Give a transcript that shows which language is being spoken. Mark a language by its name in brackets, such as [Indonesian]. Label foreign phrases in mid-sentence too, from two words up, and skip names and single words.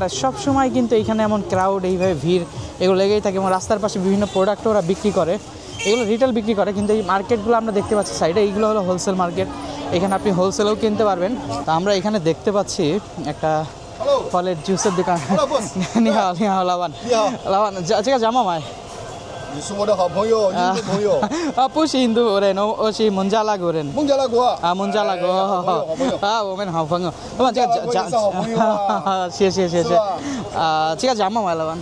[Bangla] আর সবসময় কিন্তু এইখানে এমন ক্রাউড, এইভাবে ভিড় এগুলো লেগেই থাকে। এবং রাস্তার পাশে বিভিন্ন প্রোডাক্ট ওরা বিক্রি করে, এগুলো রিটেল বিক্রি করে। কিন্তু এই মার্কেটগুলো আমরা দেখতে পাচ্ছি সাইডে, এইগুলো হলো হোলসেল মার্কেট। এখানে আপনি হোলসেলেও কিনতে পারবেন। তা আমরা এখানে দেখতে পাচ্ছি একটা ফলের জুসের দোকান। [Chinese] 你好 你好 老板 老板这个叫嘛买你是我的好朋友，印度朋友。不是印度人，我是孟加拉国人。孟加拉国孟加拉国，好朋友。我们好朋友。老板，这个我也是好朋友啊。谢谢谢谢。这个叫嘛买老板？